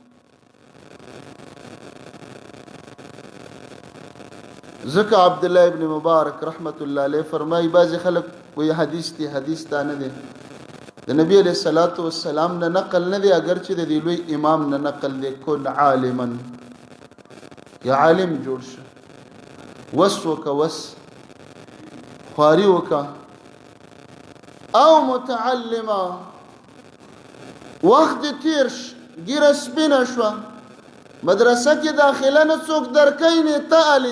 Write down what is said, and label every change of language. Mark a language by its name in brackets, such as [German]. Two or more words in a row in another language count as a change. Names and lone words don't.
[Pashto] ځکه عبدالله ابن مبارک [Arabic] رحمت الله علیه [Pashto] فرمایي بعضې خلک وایي حدیث دی، حدیث دا نه دی، د نبی [Arabic] علیه الصلاة والسلام [Pashto] نه نقل نه دی، اگر چې د دې لوی امام نه نقل دی. [Arabic] کن عالما، [Pashto] یا عالم جوړ شه، وس وکه، وس خواري وکه، او متعلما، وخت دې تیر ش، ګیره سپینه شوه، مدرسه کې داخله نه څوک درکوي نه تعلي.